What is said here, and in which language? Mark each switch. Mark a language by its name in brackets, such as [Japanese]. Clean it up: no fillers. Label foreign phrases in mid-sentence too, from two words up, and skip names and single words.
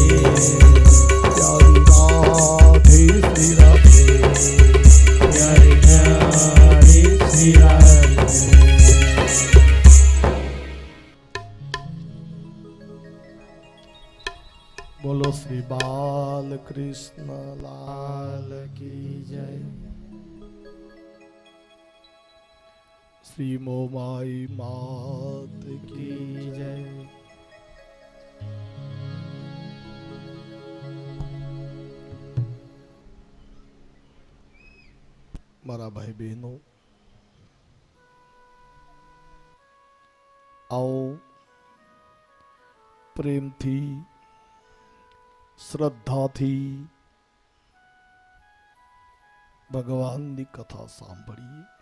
[Hindi] प्यारी राधे श्री राधे। प्यारी राधे श्री राधे। बोलो श्री बाल कृष्ण लाल की जय। श्री मोमाई मात की जय। [Gujarati] મારા ભાઈ બહેનો, आओ પ્રેમથી શ્રદ્ધાથી ભગવાનની કથા સાંભળીએ.